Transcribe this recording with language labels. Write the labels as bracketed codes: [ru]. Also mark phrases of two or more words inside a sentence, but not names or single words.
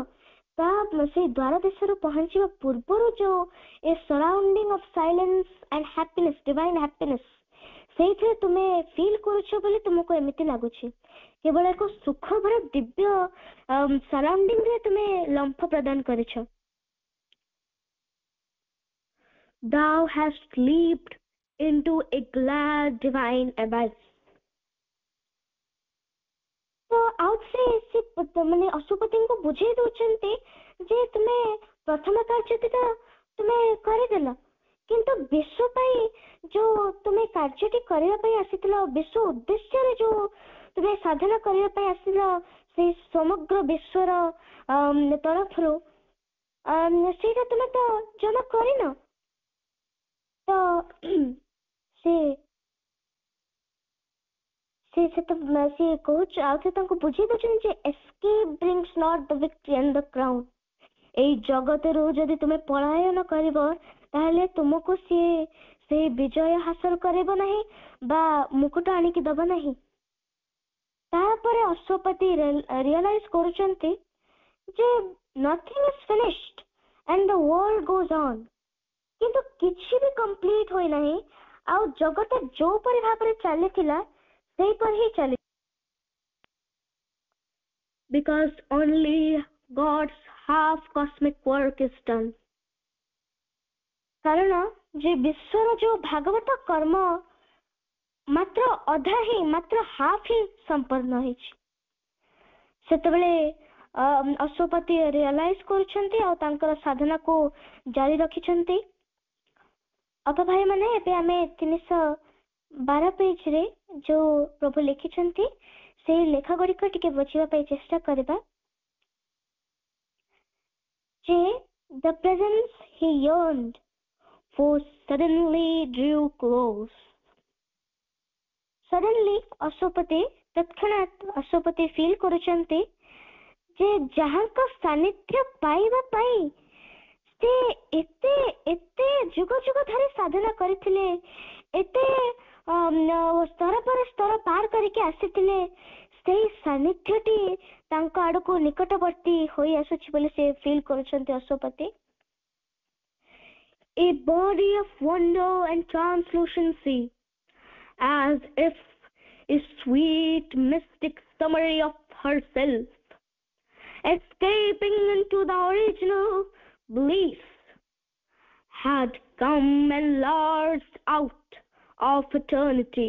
[or] ତା ସେଇ ଦ୍ୱାର ଦେଶରୁ ପହଞ୍ଚିବା ପୂର୍ବରୁ ଯୋଉ [en] a surrounding of silence and happiness, divine happiness, [or] ସେଇଥିରେ ତୁମେ ଫିଲ୍ କରୁଛ ବୋଲି ତୁମକୁ ଏମିତି ଲାଗୁଛି। କେବଳ ଏକ ସୁଖ ଭରା ଦିବ୍ୟ ସରାଉଣ୍ଡିଂ ରେ ତୁମେ ଲମ୍ଫ ପ୍ରଦାନ କରିଛ। [en] Thou hast leaped into a glad divine abyss. [or] ତ ଆଉ ସେ ମାନେ ଅଶୁପତିଙ୍କୁ ବୁଝେଇ ଦଉଛନ୍ତି ଯେ ତୁମେ ପ୍ରଥମ କାର୍ଯ୍ୟଟି ତ ତୁମେ କରିଦେଲ, କିନ୍ତୁ ବିଶ୍ୱ ପାଇଁ ଯୋଉ ତୁମେ କାର୍ଯ୍ୟଟି କରିବା ପାଇଁ ଆସିଥିଲ, ବିଶ୍ୱ ଉଦ୍ଦେଶ୍ୟରେ ଯୋଉ ତୁମେ ସାଧନା କରିବା ପାଇଁ ଆସିଲ, ସେଇ ସମଗ୍ର ବିଶ୍ୱର ତରଫରୁ ସେଇଟା ତୁମେ ତ ଜମା କରିନ। ତ ସେ କହୁଛି ଆଉ ଥରେ ତାଙ୍କୁ ବୁଝେଇ ଦଉଛନ୍ତି ଯେ [en] escape brings not the victory and the crown. [or] ଏଇ ଜଗତରୁ ଯଦି ତୁମେ ପଳାୟନ କରିବ ତାହେଲେ ତୁମକୁ ସିଏ ସେଇ ବିଜୟ ହାସଲ କରିବ ନାହିଁ ବା ମୁକୁଟ ଆଣିକି ଦବ ନାହିଁ। ତାପରେ ଅଶ୍ୱପତି ରିଅଲାଇଜ କରୁଛନ୍ତି ଯେ [en] nothing is finished and the world goes on. [or] କିନ୍ତୁ କିଛି ବି କମ୍ପ୍ଲିଟ ହୋଇନାହିଁ, ଆଉ ଜଗତ ଯୋଉପରି ଭାବରେ ଚାଲିଥିଲା ସେଇପରି ହିଁ ଚାଲି, [en] because only God's half cosmic work is done. [or] କାରଣ ଯେ ବିଶ୍ୱର ଯୋଉ ଭାଗବତ କର୍ମ ମାତ୍ର ଅଧା ହିଁ, ମାତ୍ର ହାଫ ହିଁ ସମ୍ପନ୍ନ ହେଇଛି। ସେତେବେଳେ ଅଶ୍ୱପତି ରିଅଲାଇଜ କରୁଛନ୍ତି ଆଉ ତାଙ୍କର ସାଧନାକୁ ଜାରି ରଖିଛନ୍ତି। ଅପା ଭାଇ ମାନେ, ଏବେ ଆମେ 312 ପେଜରେ ଯୋଉ ପ୍ରଭୁ ଲେଖିଛନ୍ତି ସେଇ ଲେଖା ଗୁଡିକ ଟିକେ ବୁଝିବା ପାଇଁ ଚେଷ୍ଟା କରିବା। ଯେ [en] the presence he yearned for suddenly drew close. [or] Suddenly ଅଶ୍ୱପତି ତତ୍କ୍ଷଣାତ୍ ଅଶ୍ୱପତି ଫିଲ୍ କରୁଛନ୍ତି ଯେ ଯାହାଙ୍କ ସାନ୍ନିଧ୍ୟ ପାଇବା ପାଇଁ ସେ ଏତେ ଏତେ ଯୁଗ ଯୁଗ ଧରି ସାଧନା କରିଥିଲେ, ଏତେ ସ୍ତର ପରେ ସ୍ତର ପାର କରିକି ଆସିଥିଲେ, ସେଇ ସାନ୍ନିଧ୍ୟଟି ତାଙ୍କ ଆଡକୁ ନିକଟବର୍ତ୍ତୀ ହୋଇ ଆସୁଛି ବୋଲି ସେ ଫିଲ୍ କରୁଛନ୍ତି ଅଶ୍ୱପତି। [en] A body of wonder and translucency, as if a sweet mystic summary of herself, escaping into the original bliss, had come and lodged out of eternity.